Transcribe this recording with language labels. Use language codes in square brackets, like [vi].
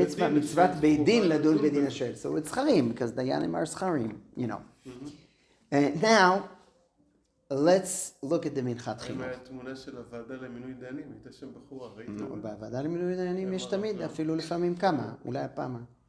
[he] מצוות בית דין לדון בדין השואל. [en] So it's זכרים, because דיינים are זכרים, you know. And now, let's look at the מנחת חינוך. [he] התמונה של הוועדה למינוי דיינים, הייתה שם בחורה, ראית? בוועדה למינוי דיינים יש תמיד, אפילו לפעמים כמה, אולי הפעם.